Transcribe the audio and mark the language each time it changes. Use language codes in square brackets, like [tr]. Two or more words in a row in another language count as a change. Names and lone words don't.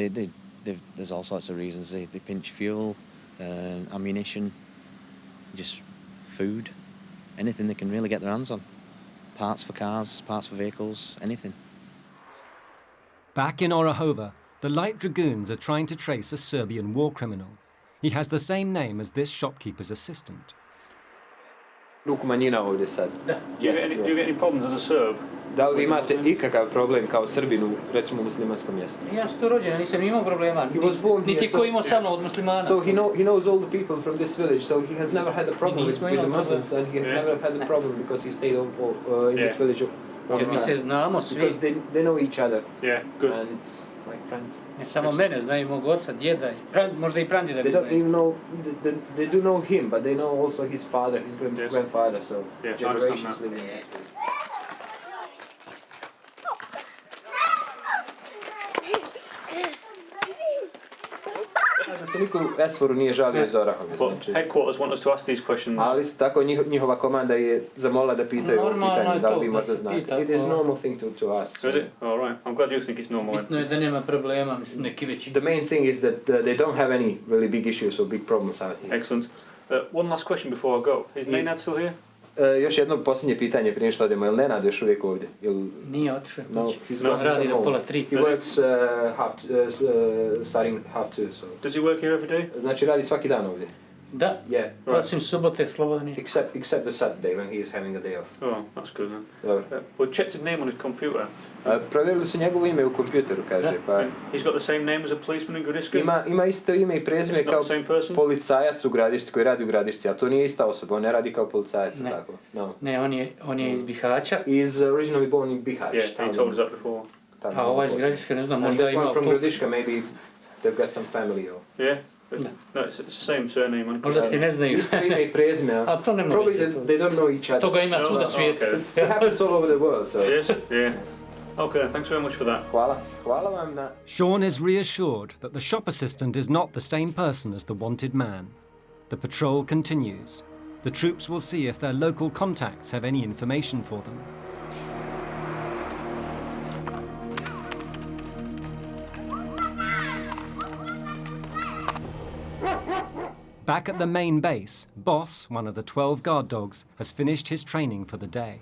[en] Well, they there's all sorts of reasons. They pinch fuel, ammunition, just food, anything they can really get their hands on. Parts for cars, parts for vehicles, anything. Back in Orahova, the Light Dragoons are trying to trace a Serbian war criminal. He has the same name as this shopkeeper's assistant. [sr] Ruku manjina ovdje sad. [en] Do you get any problems as a Serb? [sr] Da li vi imate ikakav problem kao Srbin u, recimo, muslimanskom mjestu? Ja sam tu rođen, nisam imao problema. Niti ko imao sa mnom od muslimana. [en] So he knows all the people from this village, so he has never had a problem with the Muslims, and he has never had a problem because he stayed in this village. [sr] Jer mi se znamo svi. [en] Because they know each other. Yeah, good. And it's like friends. [sr] Ne samo mene, znaju mog oca, djeda, možda i pradjeda. [en] They don't even know, they do know him, but they know also his father, his grandfather, so generations living in this village. [sr] Se niko u Esforu nije žalio iz Orahove. [en] But headquarters want us to ask these questions. [sr] Ali isto tako njihova komanda je zamolila da pitaju ovo pitanje, da li vi možda znate. [en] It is normal thing to ask. So is it? All right. I'm glad you think it's normal. [sr] Bitno je da nema problema, mislim, neki veći. [en] The main thing is that they don't have any really big issues or big problems out here. Excellent. One last question before I go. Is Nenad still here? [sr] Još jedno posljednje pitanje prije što odemo. Je li Nenad još uvijek ovdje? Nije otišao. [en] No, [sr] On radi do 2:30. [en] He works starting 2:30. So. Does he work here every day? [sr] Znači radi svaki dan ovdje. Da. [en] Yeah. [sr] Osim subote slobodan je. [en] Except the Saturday when he is having a day off. Oh, that's good then. [sr] Dobro. [en] Well, checked his name on his computer. [sr] Provjerili su njegovo ime u kompjuteru, kaže. Pa. [en] He's got the same name as a policeman in Gradiška? [sr] Ima isto ime i prezime kao policajac u Gradišci koji radi u Gradišci, a to nije ista osoba, on ne radi kao policajac. Ne, tako. No. ne on je iz Bihaća. [en] He's originally born in Bihać. Yeah, he told us that before. [sr] A ovaj iz Gradiška, ne znam, možda ima... [en] From Gradiška, maybe they've got some family or... Yeah. No, it's the same surname. [sr] Možda se ne znaju. Isto ime i prezime, a to ne može. [en] Probably they don't know each other. [sr] Toga ima svuda svijetu. [en] It happens all over the world, so... Yes, yeah. Okay, thanks very much for that. [sr] Hvala vam na... [en] Sean is reassured that the shop assistant is not the same person as the wanted man. The patrol continues. The troops will see if their local contacts have any information for them. Back at the main base, Boss, one of the 12 guard dogs, has finished his training for the day.